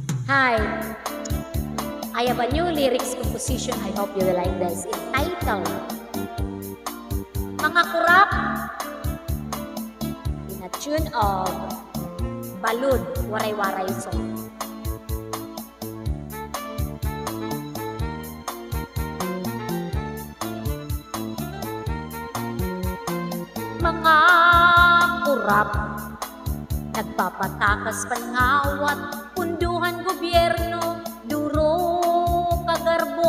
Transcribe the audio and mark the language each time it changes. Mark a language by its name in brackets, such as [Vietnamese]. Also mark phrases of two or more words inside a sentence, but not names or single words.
[English] Hi, I have a new lyrics composition. I hope you will like this. Entitled, Mga Kurap, in a tune of Balud, Waray-Waray Song. [Waray] Mga kurap, nagpapatakas pangawat, punduhan gobyerno, duro kagarbo.